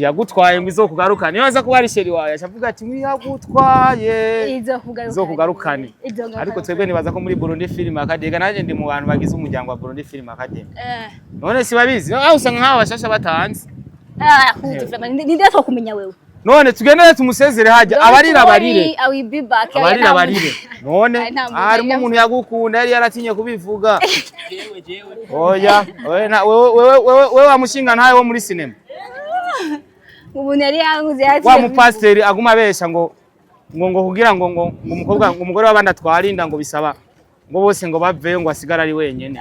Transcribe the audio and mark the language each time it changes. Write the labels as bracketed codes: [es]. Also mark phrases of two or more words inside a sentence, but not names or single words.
[rn] Yagutwaye ngo izokugarukane. Niyo aza kuba ari sheri wawe avuga ati mwiyagutwaye. Izokugarukane. Ariko twebwe nibaza ko muri Burundi Film Academy naje ndi mu bantu bagize umuryango wa Burundi Film Academy. None si babizi. Aho usanga nkaho bashasha batanze. Ninde to kumenya wewe. None tugendere tumusezere haje abarira barire. [en] I will be back. [rn] Abarira barire. None harimo umuntu yagukunda yari yaratinye kubivuga. Oya, wewe wamushinga ntaye wo muri cinema. Umuntu yari yanguze ati wa mupasteri aguma besha ngo kugira ngo umukobwa umugore wabandi atwarinda ngo bisaba ngo bose ngo baveyo ngo asigara ari wenyene.